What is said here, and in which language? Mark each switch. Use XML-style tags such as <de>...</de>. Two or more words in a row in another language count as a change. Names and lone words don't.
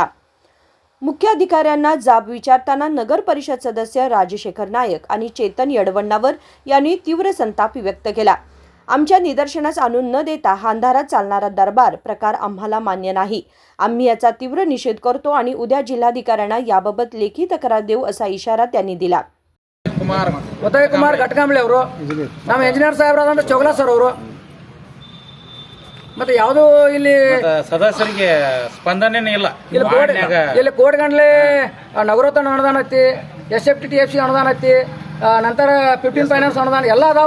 <mr>मुख्याधिकाऱ्यांना जाब विचारताना नगर परिषद सदस्य राजशेखर नायक आणि चेतन यडवण्णावर यांनी तीव्र संताप व्यक्त केला. आमच्या निदर्शनास आणून न देता हा अंधारात चालणारा दरबार प्रकार आम्हाला मान्य नाही. आम्ही याचा तीव्र निषेध करतो आणि उद्या जिल्हाधिकाऱ्यांना याबाबत लेखी तक्रार देऊ असा इशारा त्यांनी दिला.</mr> <kn>ಉದಯ್ ಕುಮಾರ್ ಘಟಕಾಂಬ್ಳೆ ಅವರು ನಮ್ಮ ಇಂಜಿನಿಯರ್ ಸಾಹೇಬರಾದಂತ ಚೌಗಲಾ ಸರ್ ಅವರು ಮತ್ತೆ ಯಾವುದು ಇಲ್ಲಿ ಸದಸ್ಯರಿಗೆ ಸ್ಪಂದನೆ ಇಲ್ಲ. ಇಲ್ಲಿ ಕೋಟ್ಗಂಡ್ಲೆ ನಗರೋತ್ಥಾನ ಅನುದಾನ ಐತಿ, SFTTFC ಅನುದಾನ ಐತಿ, ನಂತರ 15 ಫೈನಾನ್ಸ್ ಅನುದಾನ ಎಲ್ಲ ಅದಾವ.</kn>